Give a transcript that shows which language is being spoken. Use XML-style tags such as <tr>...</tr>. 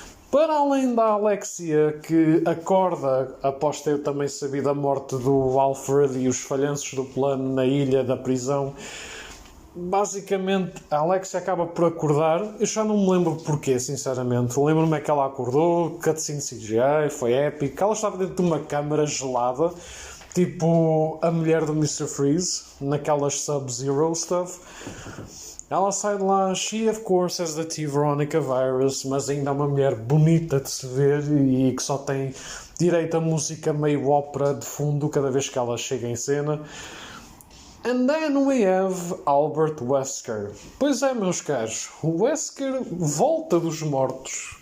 <pt>Para além da Alexia, que acorda após ter também sabido a morte do Alfred e os falhanços do plano na ilha da prisão, basicamente a Alexia acaba por acordar. Eu já não me lembro porquê, sinceramente. Lembro-me é que ela acordou, cutscene CGI, foi épico. Ela estava dentro de uma câmara gelada, tipo a mulher do Mr. Freeze, naquelas Sub-Zero stuff. Ela sai de lá,</pt> <en>she of course has the T.</en> <pt>Veronica virus, mas ainda é uma mulher bonita de se ver e que só tem direito a música meio ópera de fundo cada vez que ela chega em cena.</pt> <en>And then we have Albert Wesker.</en> <pt>Pois é, meus caros, o Wesker volta dos mortos.</pt>